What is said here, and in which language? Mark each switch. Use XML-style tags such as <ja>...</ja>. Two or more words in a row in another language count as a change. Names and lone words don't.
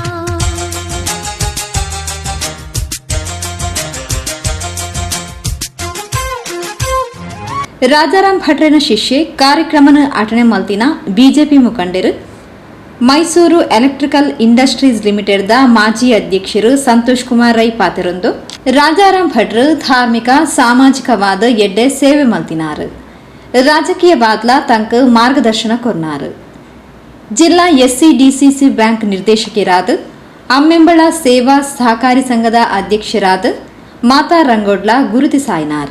<tcy>ರಾಜಾರಾಮ್ ಭಟ್ರನ ಶಿಷ್ಯೆ ಕಾರ್ಯಕ್ರಮನ ಅಟನೆ ಮಲ್ತಿನ ಬಿಜೆಪಿ ಮುಖಂಡರು ಮೈಸೂರು ಎಲೆಕ್ಟ್ರಿಕಲ್ ಇಂಡಸ್ಟ್ರೀಸ್ ಲಿಮಿಟೆಡ್ದ ಮಾಜಿ ಅಧ್ಯಕ್ಷರು ಸಂತೋಷ್ ಕುಮಾರ್ ರೈ ಪಾತಿರೊಂದು ರಾಜಾರಾಮ್ ಭಟ್ರು ಧಾರ್ಮಿಕ ಸಾಮಾಜಿಕವಾದ ಎಡ್ಡೆ ಸೇವೆ ಮಲ್ತಿನಾರು. ರಾಜಕೀಯ ಬಾದ್ಲ ತಂಕ ಮಾರ್ಗದರ್ಶನ ಕೊರ್ನಾರು. ಜಿಲ್ಲಾ ಎಸ್ಸಿಡಿಸಿಸಿ ಬ್ಯಾಂಕ್ ನಿರ್ದೇಶಕಿರಾದ ಅಮ್ಮೆಂಬಳ ಸೇವಾ ಸಹಕಾರಿ ಸಂಘದ ಅಧ್ಯಕ್ಷರಾದ ಮಾತಾ ರಂಗೋಡ್ಲ ಗುರುತಿಸಾಯಿನಾರು.</tcy>